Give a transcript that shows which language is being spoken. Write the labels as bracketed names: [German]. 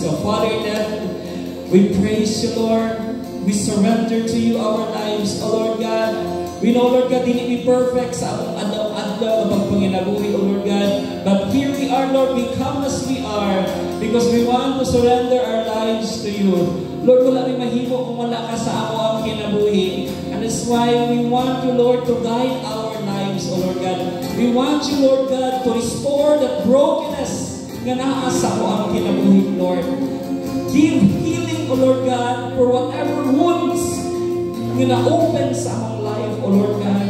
[English] Father in heaven, we praise you, Lord. We surrender to you our lives, O Lord God. We know, [Cebuano] Lord God, dili be perfect sa atong adlaw-adlaw na pagpanginabuhi, O Lord God. [English] But here we are, Lord, we come as we are because we want to surrender our lives to you. [Cebuano] Lord, wala may mahimo kung wala ka sa ako ang kinabuhi. [English] And that's why we want you, Lord, to guide our lives, O Lord God. We want you, Lord God, to restore the brokenness [Cebuano] nga naa sa ako ang kinabuhi, [English] Lord. Give healing, O Lord God, for whatever wounds [Cebuano] nga na-open sa among [English] life, O Lord God.